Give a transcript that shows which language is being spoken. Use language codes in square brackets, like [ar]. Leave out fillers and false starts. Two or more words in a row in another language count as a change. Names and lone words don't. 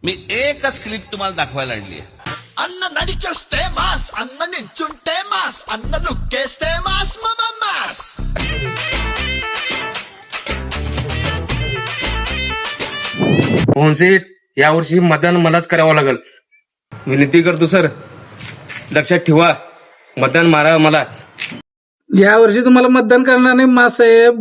[mr] मी एकच क्लिप तुम्हाला दाखवायला आणली आहे. [te] అన్న నడిచొస్తే మాస్ అన్న నించుంటే మాస్ అన్న లుక్కేస్తే మాస్ మమ మాస్ [mr] मोहनसेठ यावर्षी मतदान मलाच करावं लागल. विनंती करतो सर, लक्षात ठेवा, मतदान मारा मला. या वर्षी तुम्हाला मतदान करणार नाही मासाहेब.